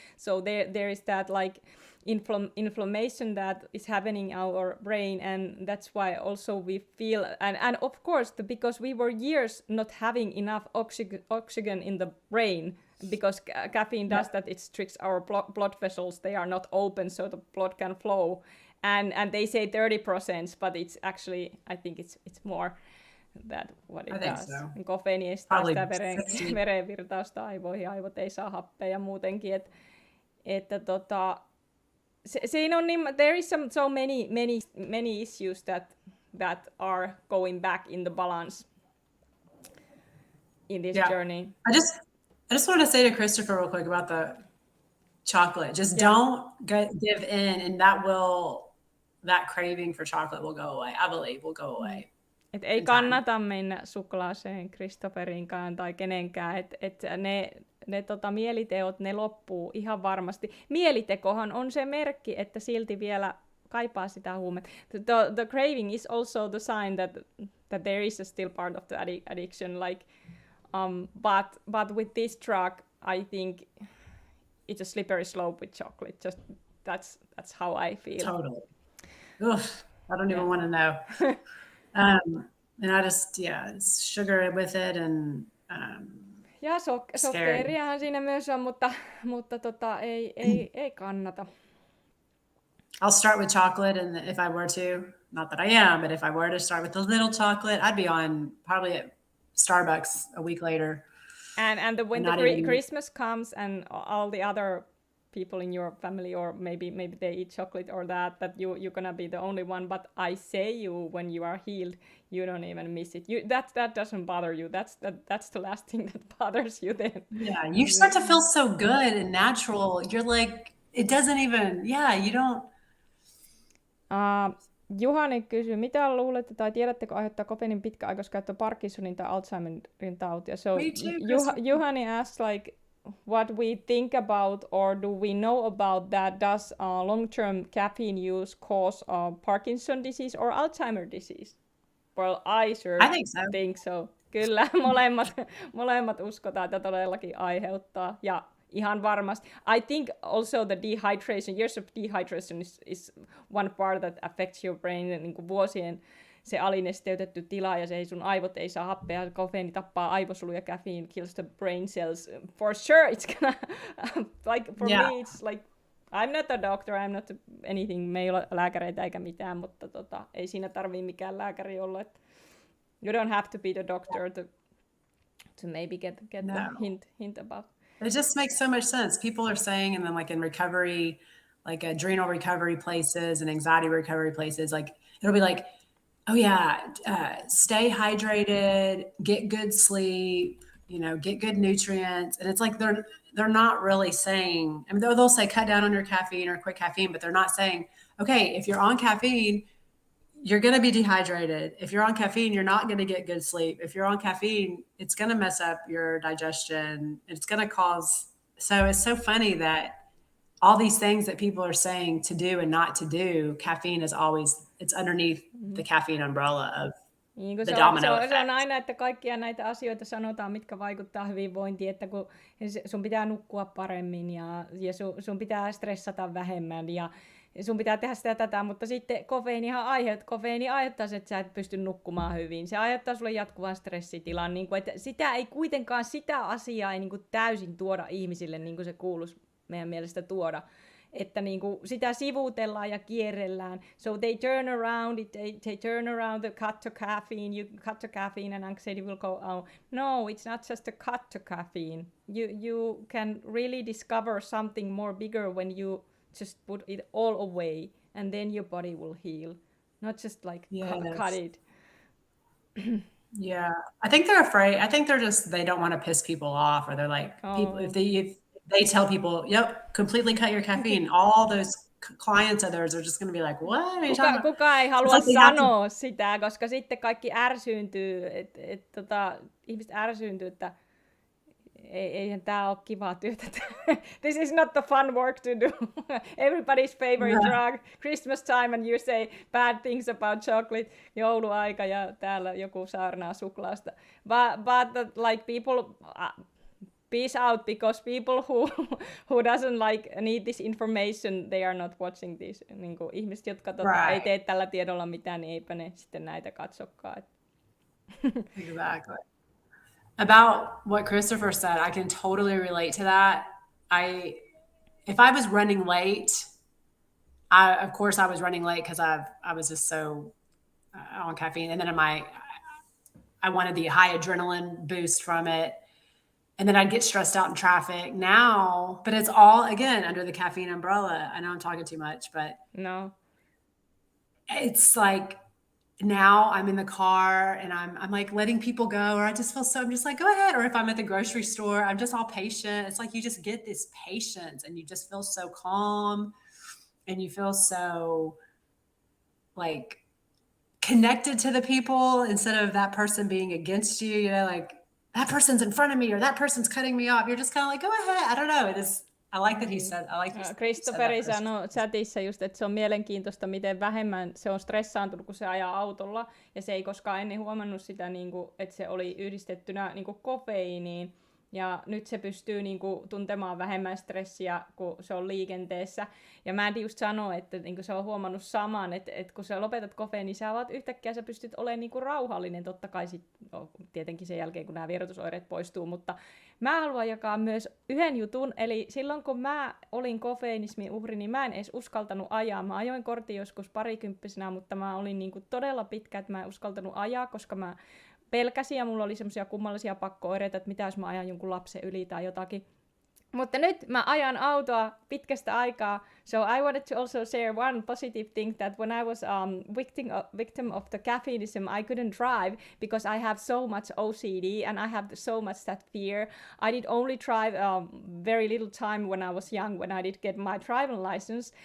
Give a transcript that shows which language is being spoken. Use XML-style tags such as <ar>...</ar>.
<en>So there is that like inflammation that is happening in our brain, and that's why also we feel, and of course because we were years not having enough oxygen in the brain, because caffeine does that, it restricts our blood vessels, they are not open so the blood can flow, and they say 30%, but it's actually, I think it's more that what it does. So.</en> <fi>Kofeiini estää sitä verenvirtausta aivoihin, aivot ei saa happea ja muutenkin, että siinä on</fi> <en>there is so many issues that are going back in the balance in this journey. I just want to say to Christopher real quick about the chocolate. Just don't give in, and that craving for chocolate will go away. I believe will go away.</en> <fi>Et ei kannata mennä suklaaseen Christopherinkaan tai kenenkään, että ne mieliteot, ne loppuu ihan varmasti. Mielitekohan on se merkki, että silti vielä kaipaa sitä huumetta.</fi> <en>The craving is also the sign that there is still part of the addiction, like, but with this drug, I think it's a slippery slope with chocolate. Just that's how I feel. Totally. Oof, I don't even want to know. And I just, it's sugar with it and</en> <fi>ja sokkeriahan siinä myös on, mutta ei kannata.</fi> <en>I'll start with chocolate, and if I were to, not that I am, but if I were to start with a little chocolate, I'd be on probably at Starbucks a week later. And when Christmas comes and all the other people in your family, or maybe they eat chocolate or that you're gonna be the only one, but I say when you are healed, you don't even miss it. That doesn't bother you. That's the last thing that bothers you then. Yeah, you start to feel so good and natural. You're like, it doesn't even, you don't.</en> <fi>Juhani kysyy, mitä luulette tai tiedättekö aiheuttaa kofeiinin pitkäaikaiskäyttö Parkinsonin tai Alzheimerin tautia?</fi> <en>So Juhani asks like what we think about, or do we know about that? Does long-term caffeine use cause Parkinson disease or Alzheimer disease? Well, I think so.</en> <fi>Kyllä, molemmat uskotaan, että todellakin aiheuttaa. Ja ihan varmasti.</fi> <en>I think also the dehydration, years of dehydration is one part that affects your brain,</en> <fi>niin kuin vuosien se alinesteytetty tila, ja se sun aivot ei saa happea, kofeiini tappaa aivosoluja,</fi> <en>caffeine kills the brain cells. For sure it's gonna, like for me it's like, I'm not a doctor, I'm not anything,</en> <fi>me ei ole lääkäreitä eikä mitään, mutta ei siinä tarvii mikään lääkäri olla.</fi> <en>You don't have to be the doctor to maybe get the hint about. It just makes so much sense. People are saying, and then like in recovery, like adrenal recovery places and anxiety recovery places, like it'll be like, oh yeah, stay hydrated, get good sleep, get good nutrients. And it's like they're not really saying, I mean, they'll say cut down on your caffeine or quit caffeine, but they're not saying, okay, if you're on caffeine, you're going to be dehydrated. If you're on caffeine, you're not going to get good sleep. If you're on caffeine, it's going to mess up your digestion. It's going to cause, so it's so funny that all these things that people are saying to do and not to do, caffeine is always, it's underneath the caffeine umbrella of the domino effect.</en> <fi>Se on aina, että kaikkia näitä asioita sanotaan, mitkä vaikuttaa hyvinvointiin, että kun sun pitää nukkua paremmin ja sun pitää stressata vähemmän ja sun pitää tehdä sitä tätä, mutta sitten kofeiini aiheuttaa se, että sä et pysty nukkumaan hyvin. Se aiheuttaa sulle jatkuvan stressitilan, niin kuin, että sitä asiaa ei niin kuin täysin tuoda ihmisille, niin kuin se kuuluisi meidän mielestä tuoda. Että niin kuin sitä sivuutellaan ja kierrellään.</fi> <en>So they turn around the cut to caffeine, you cut to caffeine and anxiety will go out. No, it's not just a cut to caffeine. You can really discover something more bigger when you just put it all away, and then your body will heal. Not just like cut it. Yeah, I think they're afraid. I think they don't want to piss people off, or they're like, people, if they tell people, yep, completely cut your caffeine, all those clients of theirs are just going to be like, what are you talking about?</en> <fi>Kuka ei halua sanoa sitä, koska sitten kaikki ärsyyntyy, ihmiset ärsyyntyy, että eihän tää ole kivaa työtä.</fi> <en>This is not the fun work to do. Everybody's favorite drug, Christmas time, and you say bad things about chocolate,</en> <fi>jouluaika, ja täällä joku saarnaa suklaasta.</fi> <en>But like people, peace out, because people who doesn't like need this information, they are not watching this.</en> <fi>Niin kuin ihmiset, jotka ei tee tällä tiedolla mitään, niin eipä ne sitten näitä katsokaan.</fi> <en>Exactly. About what Christopher said, I can totally relate to that. If I was running late, of course I was running late because I was just so on caffeine, and then I wanted the high adrenaline boost from it, and then I'd get stressed out in traffic. Now, but it's all, again, under the caffeine umbrella. I know I'm talking too much, but No. it's like now I'm in the car and I'm like letting people go, or I just feel so, I'm just like, go ahead. Or if I'm at the grocery store, I'm just all patient. It's like you just get this patience and you just feel so calm and you feel so like connected to the people instead of that person being against you, you know, like that person's in front of me or that person's cutting me off. You're just kind of like, go ahead. I don't know. It is, I like that he said, I like you said</en> <fi>Christopheri</fi> <en>that</en> <fi>sanoi chatissa just, että se on mielenkiintoista, miten vähemmän se on stressaantunut, kun se ajaa autolla. Ja se ei koskaan ennen huomannut sitä, että se oli yhdistettynä kofeiiniin. Ja nyt se pystyy tuntemaan vähemmän stressiä, kun se on liikenteessä. Ja mä just sanoa, että se on huomannut saman, että kun sä lopetat kofeiin, niin sä yhtäkkiä sä pystyt olemaan rauhallinen. Totta kai tietenkin sen jälkeen, kun nämä vierotusoireet poistuu. Mutta mä haluan jakaa myös yhden jutun. Eli silloin, kun mä olin kofeiinismin uhri, niin mä en edes uskaltanut ajaa. Mä ajoin kortin joskus parikymppisenä, mutta mä olin todella pitkä, että mä en uskaltanut ajaa, koska mä pelkäsin ja mulla oli semmoisia kummallisia pakko-oireita, että mitä jos mä ajan jonkun lapsen yli tai jotakin. Mutta nyt mä ajan autoa pitkästä aikaa.</fi> <en>So I wanted to also share one positive thing that when I was victim of the caffeineism, I couldn't drive because I have so much OCD and I have so much that fear. I did only drive very little time when I was young, when I did get my driving license.</en>